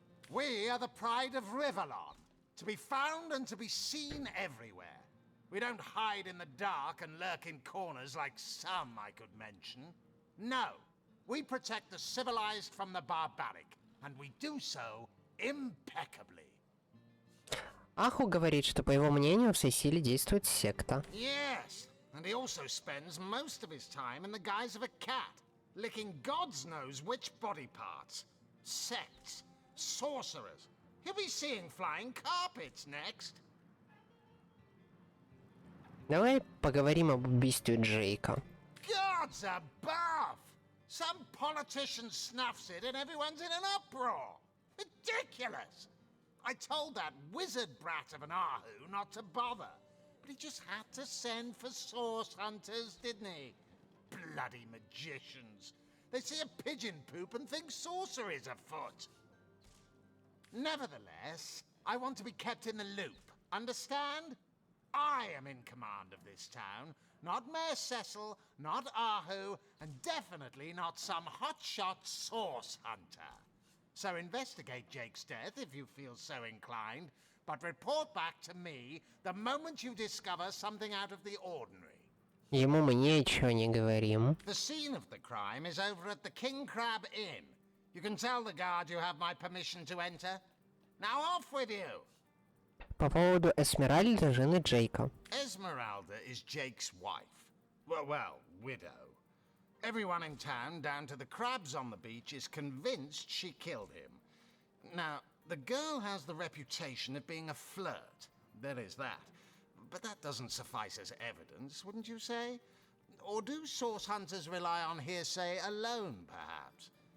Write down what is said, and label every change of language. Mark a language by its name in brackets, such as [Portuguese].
[English] We are the pride of Rivellon, to be found and to be seen everywhere. We don't hide in the dark and lurk in corners like some I could mention. No, we protect the civilized from the barbaric, and we do so impeccably. [Russian] Аху говорит, что, по его мнению, в Сесиле действует секта. [English] Yes, and he also spends most of his time in the guise of a cat, licking God's knows which body parts. Sects, sorcerers. He'll be seeing flying carpets next. [Russian] Давай поговорим об убийстве Джейка. [English] Gods above! Some politician snuffs it and everyone's in an uproar. Ridiculous! I told that wizard brat of an Ahu not to bother, but he just had to send for source hunters, didn't he? Bloody magicians. They see a pigeon poop and think sorcery's afoot. Nevertheless, I want to be kept in the loop. Understand? I am in command of this town, not Mayor Cecil, not Ahu, and definitely not some hotshot source hunter. So investigate Jake's death if you feel so inclined, but report back to me the moment you discover something out of the ordinary. [Russian] Ему мы ничего не говорим. [English] The scene of the crime is over at the King Crab Inn. You can tell the guard you have my permission to enter. Now off with you! [Russian] По поводу Эсмеральды, жены Джейка. [English] Esmeralda is Jake's wife. Well, widow. Everyone in town, down to the crabs on the beach, is convinced she killed him. Now, the girl has the reputation of being a flirt. There is that. But that doesn't suffice as evidence, wouldn't you say? Or do source hunters rely on hearsay alone, perhaps?